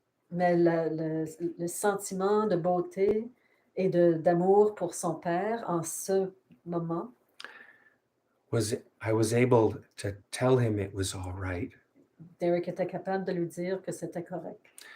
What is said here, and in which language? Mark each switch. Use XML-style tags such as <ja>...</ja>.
<fr>Mais le sentiment de beauté et d'amour pour son père en ce moment,</fr> <en>I was able to tell him it was all right.</en> <fr>Derek était capable de lui dire que c'était correct.</fr>